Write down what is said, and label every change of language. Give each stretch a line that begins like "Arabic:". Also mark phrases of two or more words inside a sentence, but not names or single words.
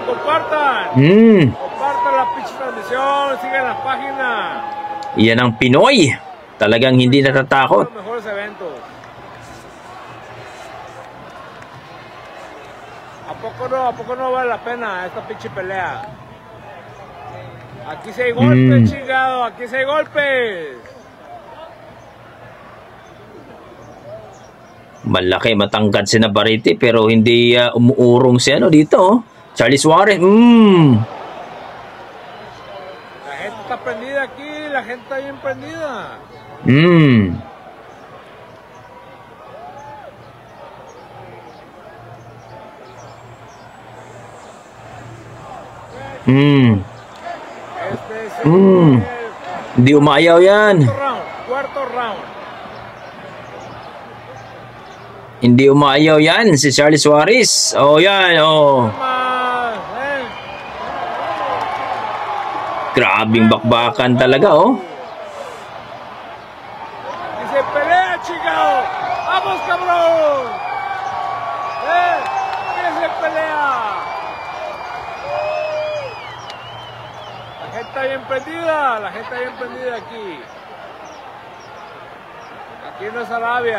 Spanish: Compartan la pinche transmisión, sigan la página.
Filipino: Yan ang Pinoy. Talagang hindi natatakot.
Spanish: Los mejores eventos. ¿A poco no vale la pena esta pinche pelea? Aquí sí hay golpes, chingado, aquí sí hay golpes.
Filipino: Malaki, matangkad si Navarrete pero hindi umuurong siya dito, oh. Charlie Suarez.
Spanish: La gente está prendida aquí, la gente está bien prendida.
Filipino: Hindi umayaw yan.
Spanish: Cuarto round.
Filipino: Hindi umayaw yan si Charlie Suarez. Oh, yan, oh. Grabing bakbakan talaga, oh.
Spanish: Dice, pelea, chingado. Vamos, cabrón. Dice, pelea. La gente está bien prendida aquí. Aquí no es Arabia.